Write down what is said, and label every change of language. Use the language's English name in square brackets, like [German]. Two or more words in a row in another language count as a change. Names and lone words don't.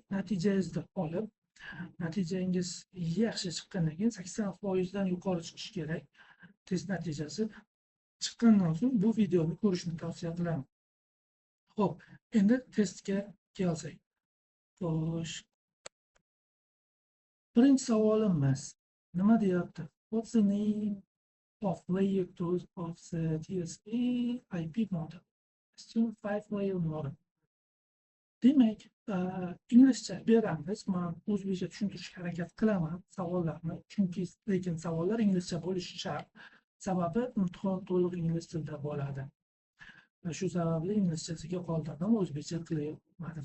[Uzbek] Natijangizni olib, natijangiz yaxshi chiqqandan keyin 80% dan yuqori chiqishi kerak. Test natijasi chiqqandan so'ng bu videoni ko'rishni tavsiya qilaman. Xo'p, endi testga kelsak. Xo'sh, birinchi savolimiz nima deyapti? [English] What's the name of layer 2 of the TSP IP model? Assume 5-layer model. [Uzbek] Demak, inglizcha beramiz. Men o'zbekcha tushuntirishga harakat qilaman savollarni, chunki lekin savollar inglizcha bo'lishi shart. Sababi imtihon to'liq ingliz tilida bo'ladi. Va shu sababli inglizchasiga qoldirdim, o'zbekcha qilyapmadim.